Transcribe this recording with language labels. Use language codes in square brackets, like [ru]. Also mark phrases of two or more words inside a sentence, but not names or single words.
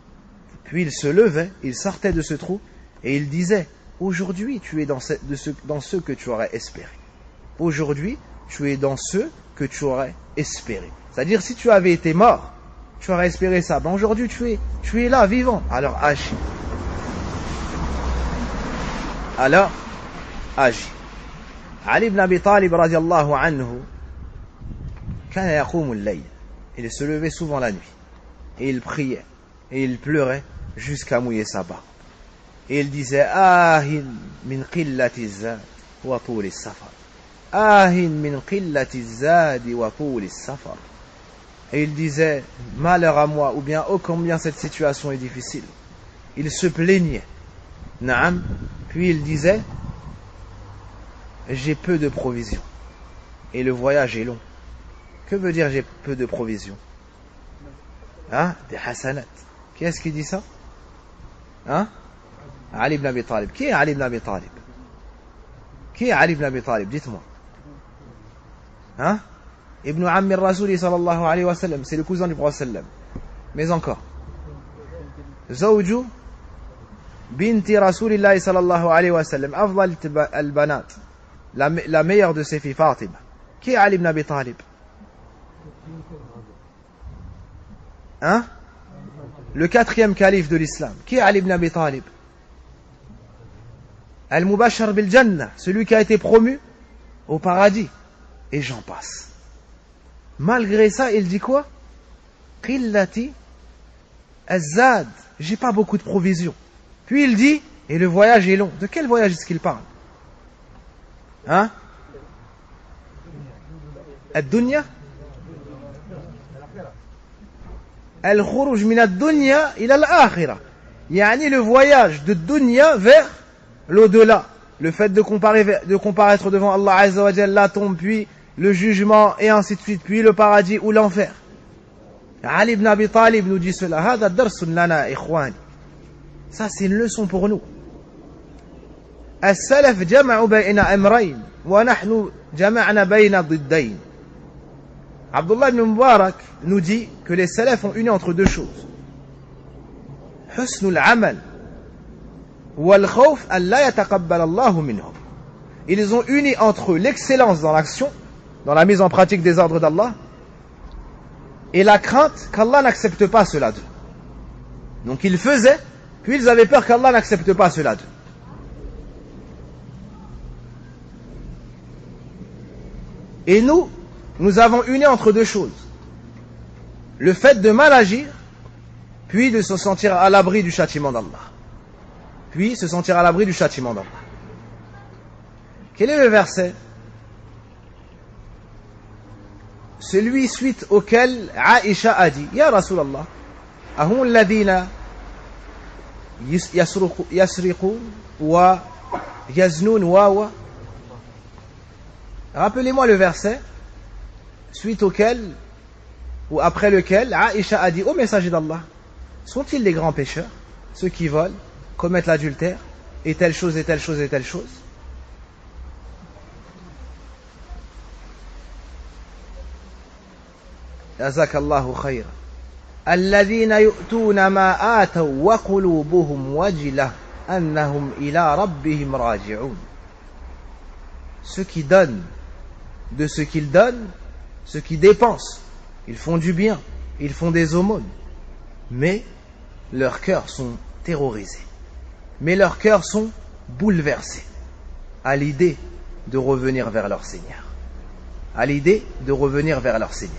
[fr] Puis il se levait, il sortait de ce trou et il disait, aujourd'hui tu es dans ceux que tu aurais espéré. Aujourd'hui tu es dans ceux que tu aurais espéré. C'est-à-dire si tu avais été mort, tu aurais espéré ça. Ben aujourd'hui tu es là, vivant. Alors agis. Alors agis. [ar] علي بن أبي طالب رضي الله عنه، كان يقوم الليل. [fr] Il se levait souvent la nuit. Et il priait. Et il pleurait jusqu'à mouiller sa barbe. Et il disait, [ar] آه من قلة زاد وطول سفر. آه من قلة زاد وطول سفر. [fr] Et il disait, malheur à moi, ou bien, oh combien cette situation est difficile. Il se plaignait. Naam. Puis il disait, j'ai peu de provisions. Et le voyage est long. Que veut dire j'ai peu de provisions? Hein? Des hasanat. Qui est-ce qui dit ça? Hein? Ali ibn Abi Talib. Qui est Ali ibn Abi Talib? Qui est Ali ibn Abi Talib? Dites-moi. Hein? [ar] ابن عم الرسول صلى الله عليه وسلم. [fr] C'est le cousin du prophète sallam. Mais encore. [ar] زوج بنت رسول الله صلى الله عليه وسلم. أفضل البنات. [fr] La meilleure de ses filles, Fatima. Qui est Ali ibn Abi Talib? Hein? Le 4e calife de l'islam. Qui est Ali ibn Abi Talib? [ar] المبشر بالجنة, [fr] celui qui a été promu au paradis. Et j'en passe. Malgré ça, il dit quoi? [ar] قلة الزاد. [fr] J'ai pas beaucoup de provisions. Puis il dit, et le voyage est long. De quel voyage est-ce qu'il parle? Hein? Ad-dunya? [ar] الخروج من الدنيا إلى الآخرة. [fr] Yani le voyage de dunya vers l'au-delà. Le fait de comparaître devant Allah [ar] عز وجل, [fr] la tombe, puis le jugement, et ainsi de suite, puis le paradis ou l'enfer. Ali ibn Abi Talib nous dit cela. [ar] هذا درس لنا إخواني. [fr] Ça c'est une leçon pour nous. [ar] السلف جمعوا بين أمرين ونحن جمعنا بين ضدين. [fr] Abdullah ibn Mubarak nous dit que les salafs ont uni entre deux choses. [ar] حسن العمل والخوف أن لا يتقبل الله منهم. [fr] Ils ont uni entre l'excellence dans l'action, dans la mise en pratique des ordres d'Allah, et la crainte qu'Allah n'accepte pas cela d'eux. Donc ils faisaient, puis ils avaient peur qu'Allah n'accepte pas cela d'eux. Et nous avons uni entre deux choses. Le fait de mal agir, puis de se sentir à l'abri du châtiment d'Allah. Puis se sentir à l'abri du châtiment d'Allah. Quel est le verset? Celui suite auquel Aïcha a dit, [ar] يا رسول الله، أهم الذين يسرقون ويزنون و. [fr] Rappelez-moi le verset suite auquel ou après lequel Aïcha a dit au messager d'Allah, sont-ils les grands pécheurs, ceux qui volent, commettent l'adultère, et telle chose, et telle chose, et telle chose? [ar] جزاك الله خيرا. الذين يؤتون ما آتوا وقلوبهم وجلة أنهم إلى ربهم راجعون. [fr] Ceux qui donnent de ce qu'ils donnent, ceux qui dépensent, ils font du bien, ils font des aumônes, mais leurs cœurs sont terrorisés, mais leurs cœurs sont bouleversés à l'idée de revenir vers leur Seigneur, à l'idée de revenir vers leur Seigneur.